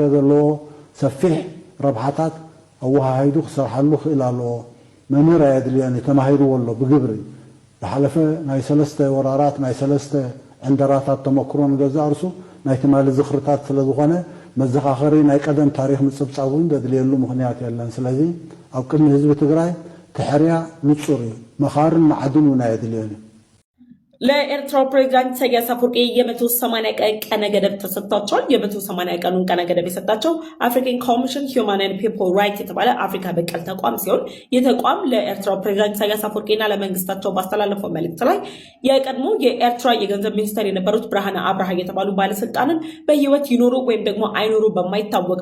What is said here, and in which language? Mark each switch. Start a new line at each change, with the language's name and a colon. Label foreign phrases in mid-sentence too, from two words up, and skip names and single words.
Tigrinya: ዘለዎ ሰፊሕ ረብሓታት ኣወሃሂዱ ክሰርሓሉ ክእል ኣለዎ መምህር ኣየድልዮን ተማሂርዎ ኣሎ ብግብሪ ዝሓለፈ ናይ 3 ወራራት ናይ 3 ዕንደራታት ተመክሮ ንገዛእ ርሱ ናይ ትማሊ ዝኽርታት ስለ ዝኾነ መዘኻኸሪ ናይ ቀደም ታሪክ ምፅብፃብ እውን ዘድልየሉ ምኽንያት የለን ስለዚ ኣብ ቅድሚ ህዝቢ ትግራይ ትሕርያ ንጹር እዩ መኻርን ማዕድን እውን ኣየድልዮን እዩ
Amharic: ለኤርትራው ፕሬዚዳንት ኢሳያስ አፈወርቂ የ180 ቀን ቀነ ገደብ ተሰጥቷቸዋል። የ180 ቀኑን ቀነ ገደብ የሰጣቸው አፍሪካን ኮሚሽን ሂውማን ኤንድ ፒፕል ራይት የተባለ አፍሪካ በቀል ተቋም ሲሆን ይህ ተቋም ለኤርትራው ፕሬዚዳንት ኢሳያስ አፈወርቂና ለመንግስታቸው ባስተላለፈው መልእክት ላይ የቀድሞ የኤርትራ የገንዘብ ሚኒስትር የነበሩት ብርሃነ አብርሃ የተባሉ ባለስልጣንን በህይወት ይኖሩ ወይም ደግሞ አይኖሩ በማይታወቅ